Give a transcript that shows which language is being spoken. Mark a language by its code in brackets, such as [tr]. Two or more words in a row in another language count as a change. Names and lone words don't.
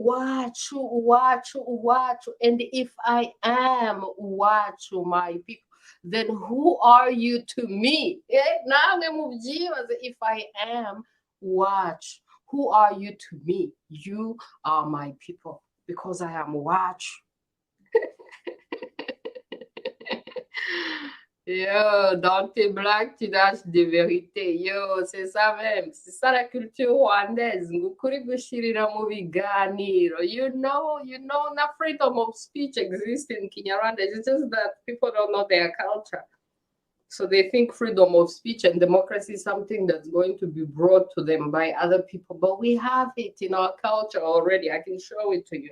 [en] And if I am Uwacu, my people, then who are you to me? If I am Uwacu, who are you to me? You are my people because I am Uwacu. [fr] Yo, dans tes blagues, tu lâches des vérités. Yo, c'est ça même. C'est ça la culture rwandaise. [rw] Ngukuri gushirira mu biganiro. [en] You know, not freedom of speech exists in Kinyarwanda. It's just that people don't know their culture. So they think freedom of speech and democracy is something that's going to be brought to them by other people. But we have it in our culture already. I can show it to you.